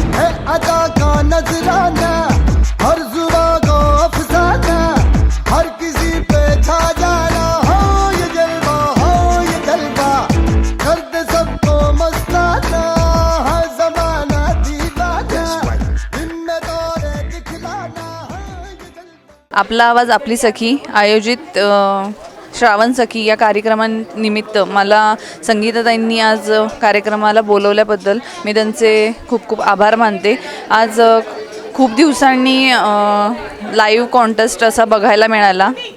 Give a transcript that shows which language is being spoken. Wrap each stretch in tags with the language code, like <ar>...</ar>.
<hi>है अदा का नजराना, हर जुबा को अफसाना, हर किसी पे छा जाना. हो ये जलवा, हो ये जलवा, कर दे सबको मस्ताना. है जमाना दीवाना, इनमें दौरे दिखलाना. है ये जलवा.</hi> <mr>आपला आवाज आपली सखी आयोजित श्रावण सखी या कार्यक्रमानिमित्त मला संगीताताईंनी आज कार्यक्रमाला बोलवल्याबद्दल मी त्यांचे खूप खूप आभार मानते. आज खूप दिवसांनी लाईव्ह कॉन्टेस्ट असा बघायला मिळाला.</mr>